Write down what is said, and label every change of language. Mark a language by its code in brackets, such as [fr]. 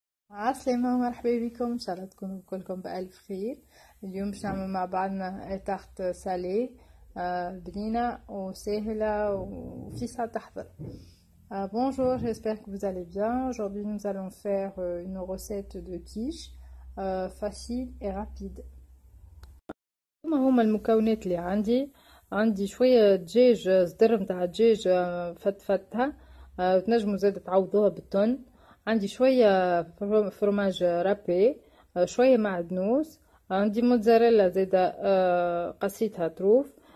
[ar] عالسلامة ومرحبا بكم، ان شاء الله تكونوا كلكم بألف خير. اليوم باش نعمل مع بعضنا تارت سالي بنينة وسهلة وفي ساعة تحضر. [fr] Bonjour, j'espère que vous allez bien. Aujourd'hui nous allons faire une recette de quiche facile et rapide. [ar] هما المكونات اللي عندي شوية دجاج، صدر متاع دجاج فتفتها، وتنجموا زاد تعوضوها بالتون. عندي شوية فرماج رابي، شوية معدنوس، عندي موتزاريلا زاده قصيتها طروف.